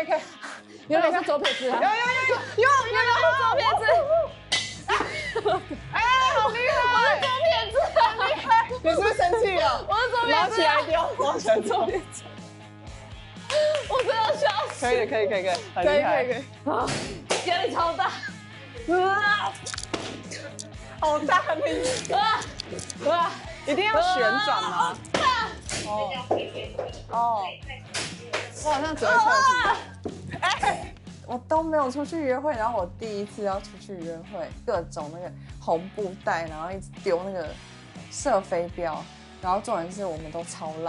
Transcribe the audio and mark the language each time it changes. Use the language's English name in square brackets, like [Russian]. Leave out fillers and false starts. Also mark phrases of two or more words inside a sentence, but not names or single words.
[Chinese] 原來是左撇子啊，有，原來是左撇子，哎，好厲害，左撇子，好厲害，你是不是生氣了？我是左撇子，拿起来丢，拿起来左撇子，我真的笑死，可以，很厲害，可以，啊，壓力超大，好大力，一定要旋轉嗎？哦，我好像只会側體。哎，我都沒有出去約會，然後我第一次要出去約會，各種那個紅布袋，然後一直丟那個射飛鏢，然後重點是我們都超爛的。